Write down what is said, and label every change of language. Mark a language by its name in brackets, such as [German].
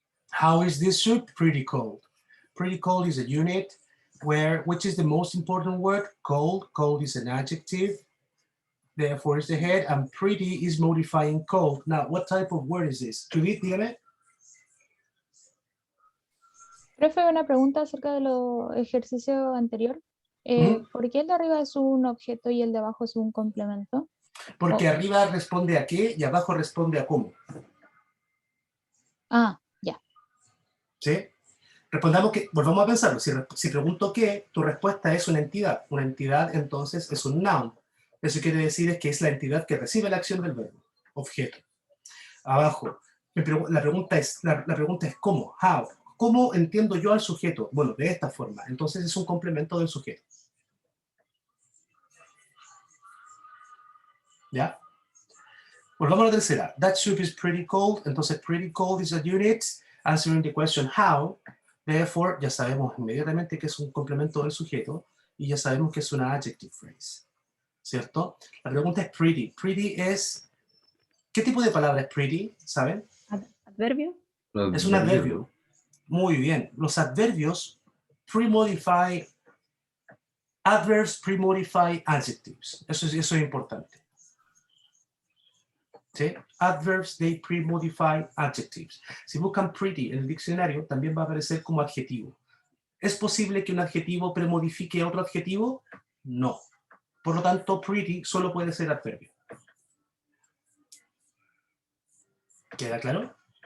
[English] How is this soup? Pretty cold. Pretty cold is a unit. Which is the most important word? Cold. Cold is an adjective. Therefore is the head, and pretty is modifying cold. Now, what type of word is this? [Spanish] Judith, dígame. Profe, una pregunta acerca de los ejercicios anterior. ¿Por qué el de arriba es un objeto y el de abajo es un complemento? Porque arriba responde a qué y abajo responde a cómo. Ah, ya. ¿Sí? Respondamos que, volvamos a pensarlo, si pregunto qué, tu respuesta es una entidad. Una entidad entonces es un noun. Eso quiere decir es que es la entidad que recibe la acción del verbo, objeto. Abajo, la pregunta es ¿cómo? How. ¿Cómo entiendo yo al sujeto? Bueno, de esta forma. Entonces es un complemento del sujeto. ¿Ya? Volvamos a la tercera. [English] That soup is pretty cold. Entonces pretty cold is a unit answering the question how. [Spanish] Therefore, ya sabemos inmediatamente que es un complemento del sujeto y ya sabemos que es una adjective phrase, ¿cierto? La pregunta es pretty. Pretty es... ¿Qué tipo de palabra es pretty? ¿Saben? ¿Adverbio? Es un adverbio. Muy bien. Los adverbios pre-modify... [English] Adverbs pre-modify adjectives. [Spanish] Eso es importante. ¿Sí? [English] Adverbs, they pre-modify adjectives. [Spanish] Si buscan pretty en el diccionario, también va a aparecer como adjetivo. ¿Es posible que un adjetivo premodifique a otro adjetivo? No. Por lo tanto, pretty solo puede ser adverbio. ¿Queda claro?